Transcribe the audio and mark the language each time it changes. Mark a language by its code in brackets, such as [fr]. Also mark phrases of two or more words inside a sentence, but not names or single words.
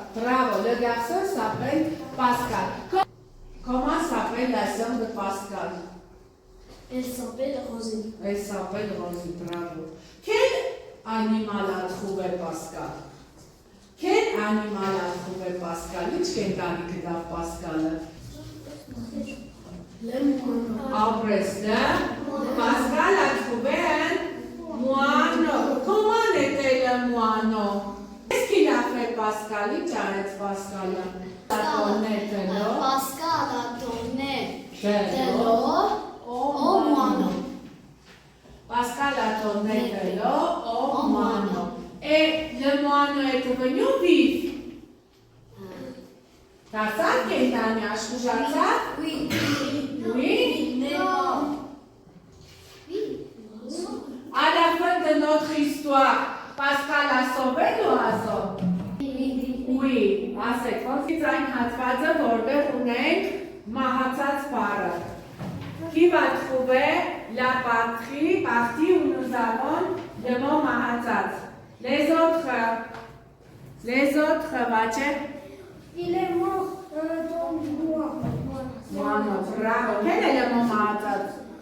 [fr] Bravo, le garçon s'appelle Pascal. Comment s'appelle la sœur de Pascal? Elle s'appelle Rosie. Elle s'appelle Rosie, bravo. Quel animal a trouvé Pascal? Quel animal a trouvé Pascal? [hy] Ինչ կենտանի գտավ Pascal-ը? [fr] Le moineau. Après Pascal a trouvé un moineau. Comment était le moineau? Qu'est-ce qu'il a fait Pascal? [hy] Ինչ արեց Pascal-ը? [fr] Pascal a donné de l'eau au moineau. Pascal a donné de l'eau au moineau. Et le moineau est devenu vif. [hy] Դարձավ կենդանի աշխուժացավ? [fr] Oui. Oui. Non. À la fin de notre histoire, Pascal a sauvé l'oiseau? Oui. [hy] Ասեք, ոնց այն հատվածը, որտեղ ունենք մահացած բառը. [fr] Qui va trouver la partie où nous avons le mot մահացած? Les autres, Vache? Il est mort dans moi. Moineau, bravo. Quel est le mot ma'atzat?